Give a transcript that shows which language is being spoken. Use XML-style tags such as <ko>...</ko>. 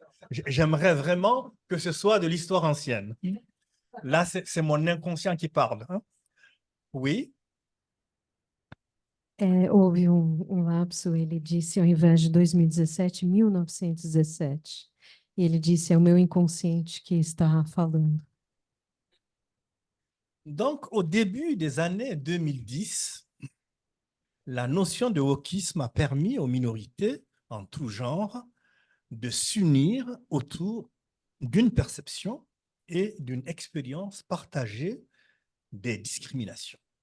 <fr>J'aimerais vraiment que ce soit de l'histoire ancienne. Là, c'est mon inconscient qui parle. Hein? Oui?</fr> <pt>Houve lapso, ele disse, ao invés de 2017, 1917. E ele disse, é o meu inconsciente que está falando.</pt> <fr>Donc, au début des années 2010, la notion de wokisme a permis aux minorités en tout genre de s'unir autour d'une perception et d'une expérience partagée des discriminations.</fr>